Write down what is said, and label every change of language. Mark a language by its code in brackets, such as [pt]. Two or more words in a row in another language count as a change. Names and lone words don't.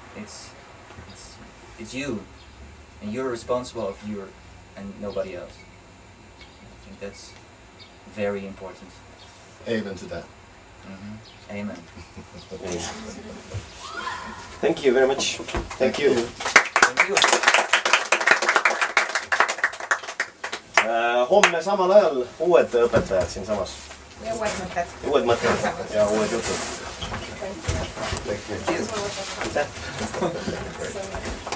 [en] It's you, and you're responsible of you and nobody else. I think that's very important. Amen to that. Amen. Thank you very much. Thank you. Thank you. [et] Homme samal ajal uued õpetajad siinsamas. Ja uued mõtted. Uued mõtted ja uued jutud. [en] Thank you. [et] Aitäh.